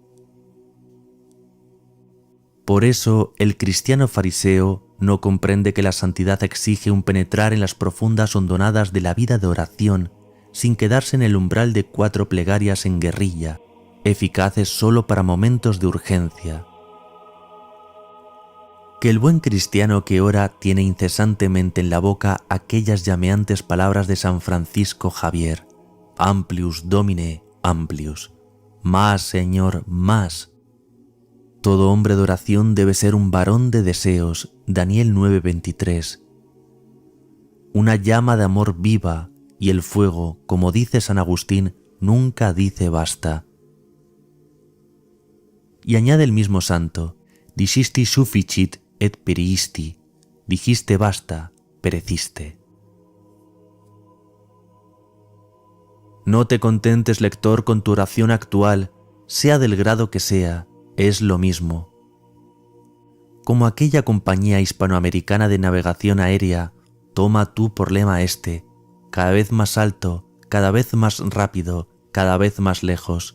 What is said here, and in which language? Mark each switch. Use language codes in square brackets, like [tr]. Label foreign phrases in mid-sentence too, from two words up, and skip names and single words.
[es] Por eso el cristiano fariseo no comprende que la santidad exige un penetrar en las profundas hondonadas de la vida de oración, sin quedarse en el umbral de 4 plegarias en guerrilla, eficaces solo para momentos de urgencia. Que el buen cristiano que ora tiene incesantemente en la boca aquellas llameantes palabras de San Francisco Javier: [la] Amplius Domine, amplius. [es] Más, Señor, más. Todo hombre de oración debe ser un varón de deseos, Daniel 9:23. Una llama de amor viva, y el fuego, como dice San Agustín, nunca dice basta. Y añade el mismo santo: [la] Dicisti sufficit et periisti. [es] Dijiste basta, pereciste. No te contentes, lector, con tu oración actual, sea del grado que sea, es lo mismo. Como aquella compañía hispanoamericana de navegación aérea, toma tú por lema este: cada vez más alto, cada vez más rápido, cada vez más lejos.